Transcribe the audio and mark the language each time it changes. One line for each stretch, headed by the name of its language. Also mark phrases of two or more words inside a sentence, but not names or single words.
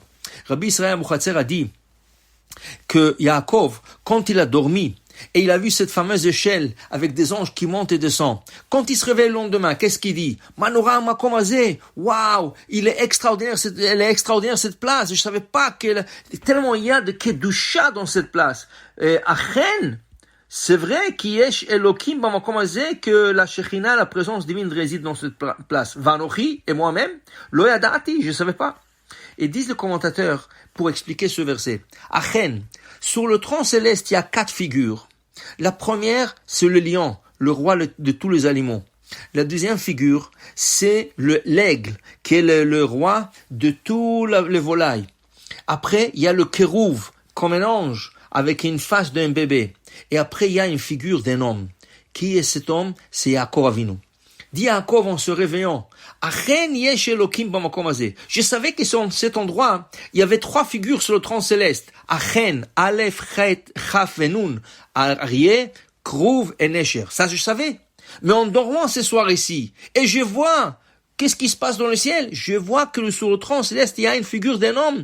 French: Rabbi Israël Abu Hatzera dit que Yaakov, quand il a dormi, et il a vu cette fameuse échelle avec des anges qui montent et descendent. Quand il se réveille le lendemain, qu'est-ce qu'il dit?
Hebrew: מה נורא המקום הזה,
French: waouh, elle est extraordinaire cette place. Je savais pas tellement il y a de kedusha dans cette place. Achen, c'est vrai qu'il y a
Hebrew: אלוהים במקום הזה,
French: que la Shekhinah, la présence divine réside dans cette place. Vanochi et moi-même,
Hebrew: לא ידעתי,
French: je savais pas. Et disent les commentateurs pour expliquer ce verset. Achen, sur le trône céleste, il y a 4 figures. La première, c'est le lion, le roi de tous les animaux. La deuxième figure, c'est l'aigle, qui est le roi de tous les volailles. Après, il y a le kérouv, comme un ange, avec une face d'un bébé. Et après, il y a une figure d'un homme. Qui est cet homme? C'est Yaakov Avinu. Dit Yaakov en se réveillant,
Hebrew: אכן יש אלוקים במקום הזה.
French: Je savais que sur cet endroit, il y avait 3 figures sur le trône céleste. Achen, Aleph, Chet, Chaf et Nun. Aryeh, Krouv et Nesher. Ça, je savais. Mais en dormant ce soir ici, et je vois, qu'est-ce qui se passe dans le ciel? Je vois que sur le trône céleste, il y a une figure d'un homme.